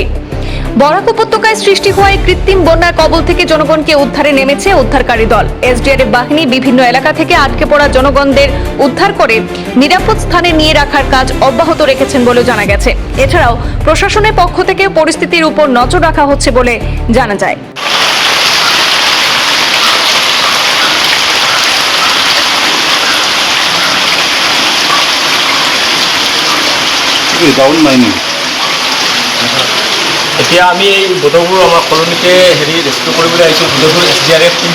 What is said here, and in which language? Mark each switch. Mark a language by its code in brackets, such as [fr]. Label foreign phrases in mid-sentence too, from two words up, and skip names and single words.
[bn] বরাক উপত্যকায় সৃষ্টি হওয়া এই কৃত্রিম বন্যার কবল থেকে জনগণকে উদ্ধারে নেমেছে উদ্ধারকারী দল। এসডিআরএফ বাহিনী বিভিন্ন এলাকা থেকে আটকে পড়া জনগণদের উদ্ধার করে নিরাপদ স্থানে নিয়ে রাখার কাজ অব্যাহত রেখেছেন বলে জানা গেছে। এছাড়াও প্রশাসনের পক্ষ থেকে পরিস্থিতির উপর নজর রাখা হচ্ছে বলে জানা যায়। [as] এতিয়া আমি এই বদৰপুৰ আমাৰ কলনীতে ৰেস্কিউ কৰিবলৈ আহিছোঁ, বদৰপুৰ SDRF টিমটো।